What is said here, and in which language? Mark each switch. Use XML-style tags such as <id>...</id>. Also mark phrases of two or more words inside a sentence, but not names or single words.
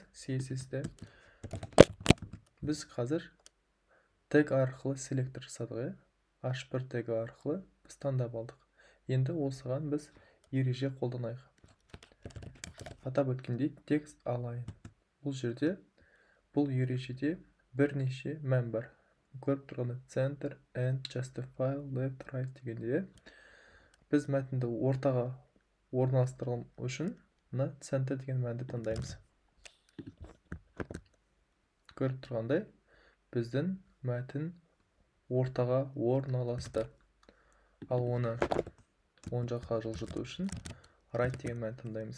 <kk>CSS-те біз қазір тег арқылы селектор жасадық. h1 тегі арқылы біз таңдап алдық. Енді осыған біз ереже қолданайық. Атап өткендей текст align. Бұл жерде бұл ережеде бірнеше мән бар. Көріп тұрғанда</kk> <en>center, end, justify, left, right</en> <kk>дегенде біз мәтінді ортаға орналастыру үшін мына center деген мәнді таңдаймыз. Көріп тұрғандай біздің мәтін ортаға орналасты. Ал оны оң жаққа жылжыту үшін right деген мәнді таңдаймыз.</kk>